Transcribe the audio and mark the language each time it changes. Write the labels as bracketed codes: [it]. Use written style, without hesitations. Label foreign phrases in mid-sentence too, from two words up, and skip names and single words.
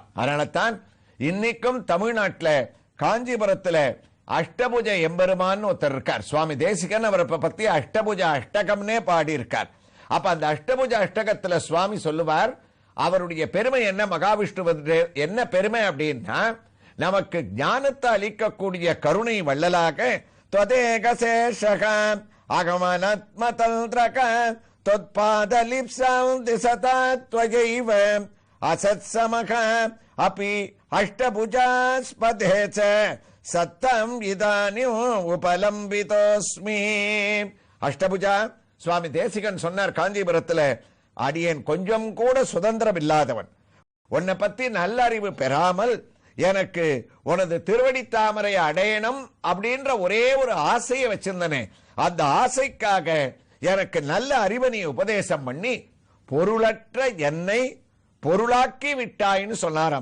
[ta] அதனால தான் இன்னைக்கும் தமிழ்நாட்டில் காஞ்சிபுரத்தில் அஷ்டபுஜ எம்பெருமான் ஒருத்தர் இருக்கார். சுவாமி தேசிகன் அவரை பத்தி அஷ்டபுஜ அஷ்டகம்னே பாடி இருக்கார். அப்ப அந்த அஷ்டபுஜ அஷ்டகத்துல சுவாமி சொல்லுவார், அவருடைய பெருமை என்ன, மகாவிஷ்ணு என்ன பெருமை அப்படின்னா, நமக்கு ஞானத்தை அளிக்கக்கூடிய கருணை வள்ளலாக [sa] त्वदेकशेषः आगमनात्मतन्त्रक त्वत्पादलिप्सां दिशता त्वयैव असत्समः अपि अष्टभुजास्पदे च सत्तम् इदानीम् उपलम्बितोऽस्मि. [ta] அஷ்டபுஜா சுவாமி தேசிகன் சொன்னார் காஞ்சிபுரத்துல, அடியேன் கொஞ்சம் கூட சுதந்திரம் இல்லாதவன், உன்னை பத்தி நல்ல அறிவு பெறாமல் எனக்கு உனது திருவடி தாமரை அடையணும் அப்படின்ற ஒரே ஒரு ஆசையை வச்சிருந்தனே, அந்த ஆசைக்காக எனக்கு நல்ல அறிவை நீ உபதேசம் பண்ணி பொருளற்ற என்னை பொருளாக்கி விட்டாயின்னு சொன்னாராம்.